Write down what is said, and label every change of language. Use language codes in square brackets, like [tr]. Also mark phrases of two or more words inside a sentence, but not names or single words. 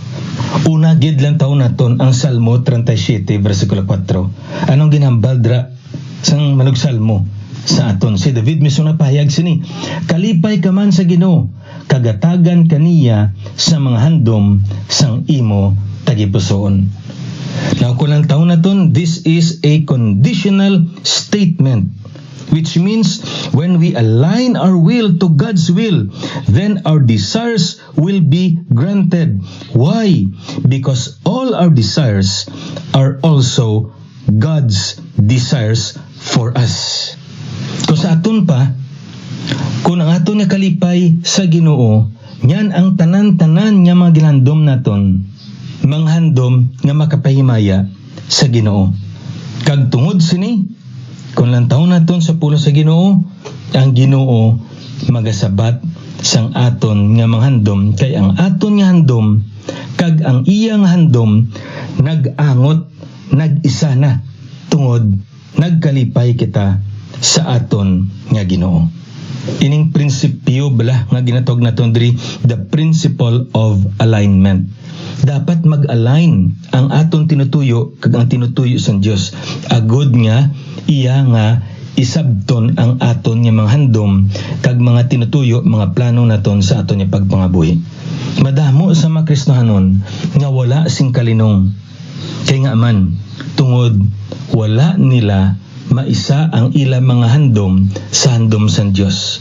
[hil] Una gid lang taon naton ang Salmo 37 versikulo 4. Anong ginhambal dra sang manugsalmo sa aton? Si David mismo napahayag sini, kalipay ka man sa Ginoo, kagatagan kaniya sa mga handom sang imo tagipusoon. Now, kung lang taon naton, [en] this is a conditional statement, which means when we align our will to God's will, then our desires will be granted. Why? Because all our desires are also God's desires for us. [hil] Kung sa aton pa, kung ang aton nga kalipay sa Ginoo, yan ang tanan-tanan nga mga ginhandom naton, manghandom nga makapahimaya sa Ginoo. Kag tungod sini, kung lang taon naton sa pulo sa Ginoo, ang Ginoo magasabat sang aton nga manghandom, kay ang aton nga handom kag ang iyang handom nag-angot, nag-isa na tungod nagkalipay kita sa aton nga Ginoo. Ining prinsipyo bala nga ginatawag naton diri, [en] the principle of alignment. [hil] Dapat mag-align ang aton tinutuyo kag ang tinutuyo sa Dios. Agud nga iya nga isabton ang aton nga mga handom kag mga tinutuyo, mga plano naton sa aton nga pagpangabuhi. Madamo sa mga Kristohanon nga wala sing kalinong Kay nga man, tungod wala nila maisa ang ila mga handom sa handom sang Dios.